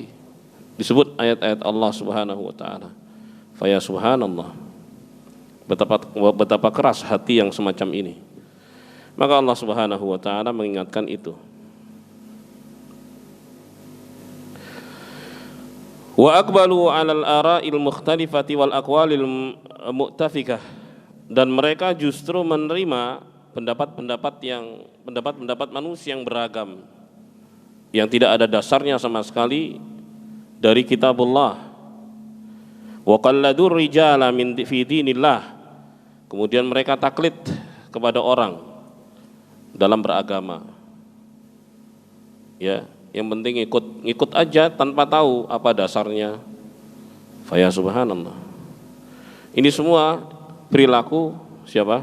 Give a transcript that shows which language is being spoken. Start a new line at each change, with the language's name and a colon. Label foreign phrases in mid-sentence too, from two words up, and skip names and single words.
Indonesian: Disebut ayat-ayat Allah
Arabic: سبحانه وتعالى. فيا سبحان الله.
Indonesian: Betapa keras hati yang semacam ini. Maka Allah
Arabic: سبحانه وتعالى
Indonesian: mengingatkan itu.
Arabic: وأقبلوا على الآراء المختلفة والأقوال المؤتفكة,
Indonesian: dan mereka justru menerima pendapat-pendapat manusia yang beragam, yang tidak ada dasarnya sama sekali dari kitabullah.
Arabic: وقلدوا الرجال من في دين الله,
Indonesian: kemudian mereka taklid kepada orang dalam beragama. Ya, yang penting ikut aja tanpa tahu apa dasarnya.
Arabic: فيا سبحان الله.
Indonesian: Ini semua perilaku siapa?